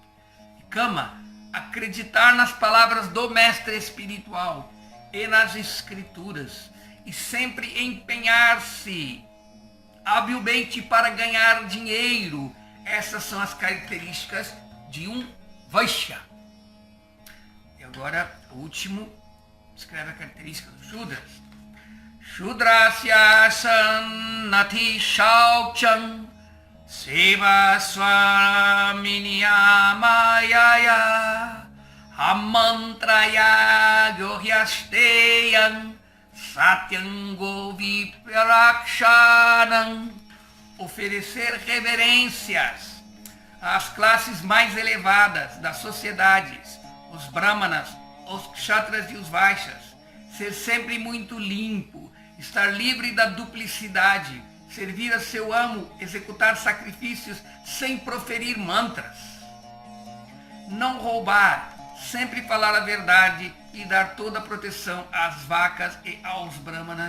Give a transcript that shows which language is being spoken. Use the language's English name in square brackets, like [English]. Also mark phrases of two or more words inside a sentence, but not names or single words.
[Portuguese] E kama, acreditar nas palavras do mestre espiritual e nas escrituras e sempre empenhar-se habilmente para ganhar dinheiro. Essas são as características de um Vaishya. E agora, o último, escreve a característica dos Shudras. [Sanskrit] शूद्रस्य सन्नतिः शौचं सेवा स्वामिन्यमायया अमन्त्रयज्ञो ह्यस्तेयं सत्यं गोविप्ररक्षणम्. [Portuguese] Oferecer reverências às classes mais elevadas das sociedades, os brahmanas, os kshatras e os vaishyas, ser sempre muito limpo, estar livre da duplicidade, servir a seu amo, executar sacrifícios sem proferir mantras, não roubar, sempre falar a verdade e dar toda a proteção às vacas e aos brahmanas.